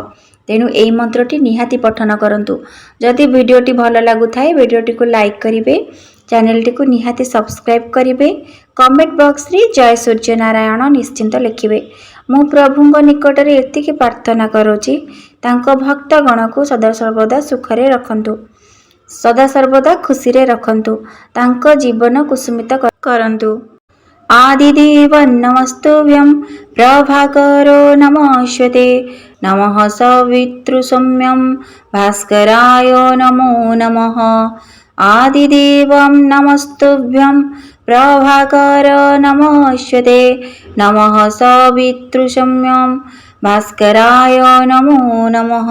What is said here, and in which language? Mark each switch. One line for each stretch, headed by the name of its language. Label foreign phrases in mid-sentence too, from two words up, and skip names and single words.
Odia: ତେଣୁ ଏହି ମନ୍ତ୍ରଟି ନିହାତି ପଠନ କରନ୍ତୁ। ଯଦି ଭିଡିଓଟି ଭଲ ଲାଗୁଥାଏ ଭିଡିଓଟି କୁ ଲାଇକ କରିବେ, ଚ୍ୟାନେଲଟି କୁ ନିହାତି ସବସ୍କ୍ରାଇବ କରିବେ,
English: comment box
Odia: ରେ ଜୟ ସୂର୍ଯ୍ୟ ନାରାୟଣ ନିଶ୍ଚିନ୍ତ ଲେଖିବେ। ମୁଁ ପ୍ରଭୁଙ୍କ ନିକଟ ରେ ଏତିକି ପ୍ରାର୍ଥନା କରୁଛି ତାଙ୍କ ଭକ୍ତ ଗଣ କୁ ସଦା ସର୍ବଦା ସୁଖରେ ରଖନ୍ତୁ, ସଦା ସର୍ବଦା ଖୁସି ରେ ରଖନ୍ତୁ, ତାଙ୍କ ଜୀବନ କୁସୁମିତ କରନ୍ତୁ।
Sanskrit: आदिदेव नमस्तुभ्यं प्रभाकरो नमस्ते नमः सवितृसौम्यं भास्कराय नमो नमः। आदिदेवं नमस्तुभ्यं प्रभाकर नमस्ते नमः सवितृसौम्यं भास्कराय नमो नमः।